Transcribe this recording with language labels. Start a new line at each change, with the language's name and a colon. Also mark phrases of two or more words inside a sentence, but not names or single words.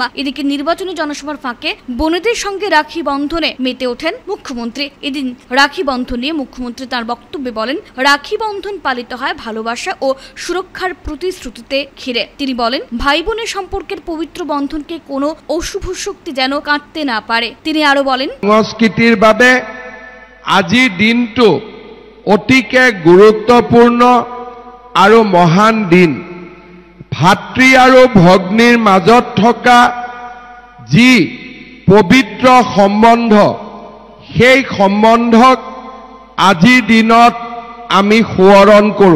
Bangla: এদিকে নির্বাচনী জনসভার ফাঁকে বোনেদের সঙ্গে রাখি বন্ধনে মেতে ওঠেন মুখ্যমন্ত্রী। এদিন রাখি বন্ধন নিয়ে মুখ্যমন্ত্রী তার বক্তব্যে বলেন, রাখি বন্ধন পালিত হয় ভালোবাসা ও সুরক্ষার প্রতিশ্রুতিতে ঘিরে। তিনি বলেন, ভাই বোনের সম্পর্কের পবিত্র বন্ধনকে কোনো অশুভ শক্তি যেন কাটতে না পারে। তিনি আরো বলেন,
Assamese: সংস্কৃতিৰ বাবে আজি দিনটো অতিকে গুৰুত্বপূৰ্ণ আৰু মহান দিন। ভাতৃ আৰু ভগ্নীৰ মাজত থকা যি পবিত্ৰ সম্বন্ধ, সেই সম্বন্ধক আজিৰ দিনত আমি সোঁৱৰণ কৰোঁ।